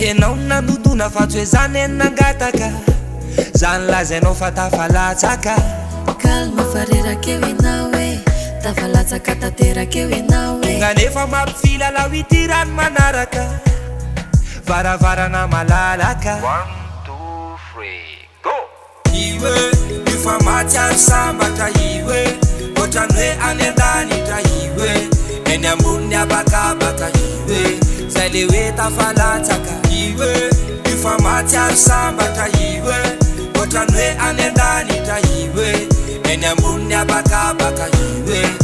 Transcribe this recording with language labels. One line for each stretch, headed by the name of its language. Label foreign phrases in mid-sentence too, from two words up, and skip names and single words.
Malagasy: Ianao no nanotona fa tsy hoe zany e nangataka. Zany lazainao fa tafalatsaka. Calme fa reraka eo ianao, e. Tafalatsaka tanteraka eo ianao, e. Nga nefa mampifila lao ity rano manaraka. Varavarana malalaka.
English: One, two, three, go.
Malagasy: Iwe, io fa maty ary sambatra iwe. Ohatran'ny hoe any an-danitra iwe. Eny ambony ny habakabaka iwe. Zay le hoe tafalatsaka iwe. Io fa maty ary sambatra iwe. Ohatran'ny hoe any an-danitra iwe. Eny ambony ny habakabaka iwe.